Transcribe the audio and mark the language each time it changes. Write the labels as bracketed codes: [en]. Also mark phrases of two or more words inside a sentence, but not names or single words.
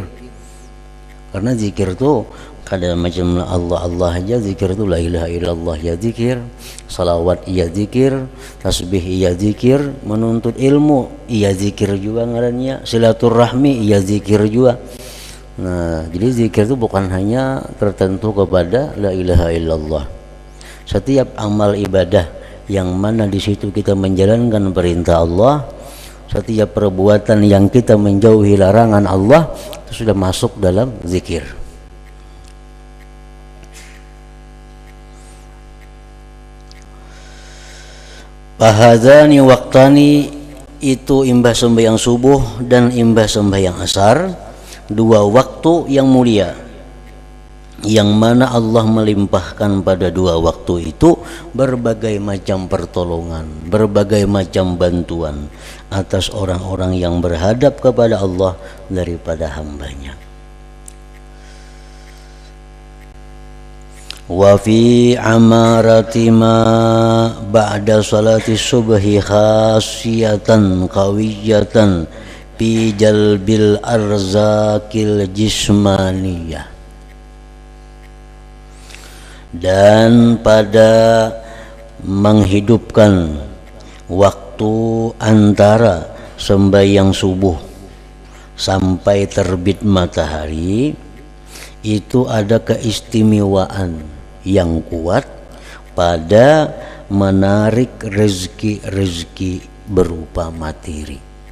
[bjn] Karena zikir tuh kada macam Allah Allah aja, zikir tuh [ar] لا إله إلا الله [bjn] ya zikir, salawat iya zikir, tasbih iya zikir, menuntut ilmu iya zikir juga ngarannya, silaturahmi iya zikir juga. [id] Nah, jadi zikir itu bukan hanya tertentu kepada [ar] لا إله إلا الله. [id] Setiap amal ibadah yang mana di situ kita menjalankan perintah Allah, setiap perbuatan yang kita menjauhi larangan Allah, itu sudah masuk dalam zikir. [ar] فهذان وقتان, [bjn] itu imbah sembahyang subuh dan imbah sembahyang asar, [id] dua waktu yang mulia, yang mana Allah melimpahkan pada dua waktu itu berbagai macam pertolongan, berbagai macam bantuan atas orang-orang yang berhadap kepada Allah daripada hambanya. [ar] وفي عمارة ما بعد صلاة الصبح خاصية قوية في جلب الأرزاق الجسمانية, [id] dan pada menghidupkan waktu antara sembahyang subuh sampai terbit matahari itu ada keistimewaan yang kuat pada menarik rezeki-rezeki berupa materi.